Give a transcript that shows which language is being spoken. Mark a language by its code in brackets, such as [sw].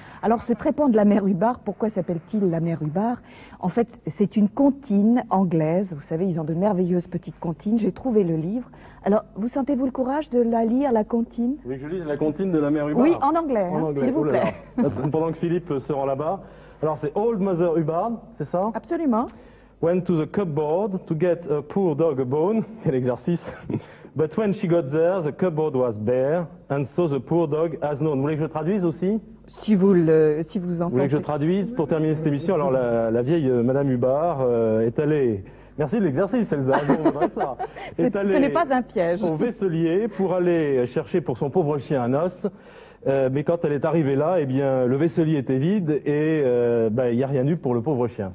[fr] Alors ce trépan de la mer Hubbard, pourquoi s'appelle-t-il la mer Hubbard? En fait, c'est une comptine anglaise. Vous savez, ils ont de merveilleuses petites comptines. J'ai trouvé le livre. Alors, vous sentez-vous le courage de la lire, la comptine? Oui, je lis la comptine de la mer Hubbard. Oui, en anglais, En hein, anglais, s'il vous oh là plaît. là. Pendant que Philippe se rend là-bas. Alors, c'est Old Mother Hubbard, c'est ça? Absolument. [en] Went to the cupboard to get a poor dog a bone. [fr] Quel exercice. [en] But when she got there, the cupboard was bare, and so the poor dog has known. [fr] Vous voulez que je traduise aussi? Si vous en Vous voulez que je sentez. traduise pour terminer cette émission? Alors, la vieille Madame Hubbard est allée... Merci de l'exercice, Elsa, on voudrait ça. Ce n'est pas un piège. Au vaisselier pour aller chercher pour son pauvre chien un os. Mais quand elle est arrivée là, eh bien, le vaisselier était vide et il n'y a rien eu pour le pauvre chien.